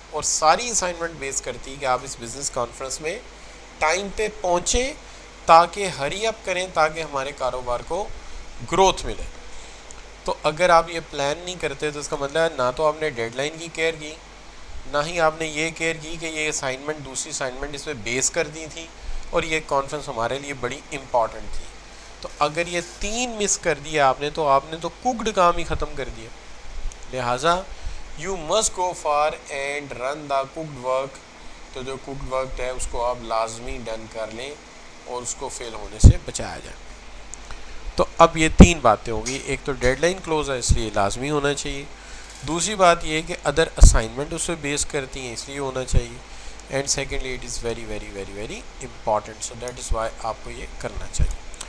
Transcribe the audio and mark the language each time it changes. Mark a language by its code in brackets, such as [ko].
[ur] اور ساری اسائنمنٹ بیس کرتی ہے کہ آپ اس بزنس کانفرنس میں ٹائم پہ پہنچیں تاکہ ہری اپ کریں، تاکہ ہمارے کاروبار کو گروتھ ملے. تو اگر آپ یہ پلان نہیں کرتے تو اس کا مطلب ہے نہ تو آپ نے ڈیڈ لائن کی کیئر کی، نہ ہی آپ نے یہ کیئر کی کہ یہ اسائنمنٹ دوسری اسائنمنٹ اس پہ بیس کر دی تھی اور یہ کانفرنس ہمارے لیے بڑی امپورٹنٹ تھی. تو اگر یہ 3 مس کر دیا آپ نے تو کوکڈ کام ہی ختم کر دیا. لہٰذا [en] You must go far and run the cooked work. [ur] تو جو کوکڈ ورک ہے اس کو آپ لازمی ڈن کر لیں اور اس کو فیل ہونے سے بچایا جائے. تو اب یہ 3 باتیں ہوں گی. ایک تو ڈیڈ لائن کلوز ہے اس لیے لازمی ہونا چاہیے. دوسری بات یہ کہ ادر اسائنمنٹ اس پہ بیس کرتی ہیں اس لیے ہونا چاہیے. [en] and secondly it is very very very very important, so that is why [ur] آپ کو یہ کرنا چاہیے.